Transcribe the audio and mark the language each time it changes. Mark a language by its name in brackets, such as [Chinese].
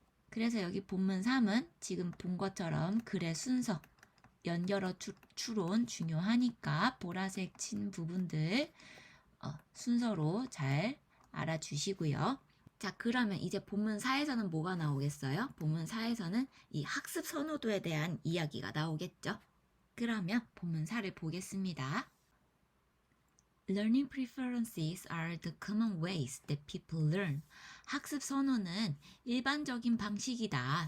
[Korean] 그래서 여기 본문 3은 지금 본 것처럼 글의 순서, 연결어 추론 중요하니까 보라색 친 부분들 순서로 잘 알아주시고요. 자, 그러면 이제 본문 4에서는 뭐가 나오겠어요? 본문 4에서는 이 학습 선호도에 대한 이야기가 나오겠죠? 그러면 본문 4를 보겠습니다. [English] Learning preferences are the common ways that people learn. [Korean] 학습 선호는 일반적인 방식이다.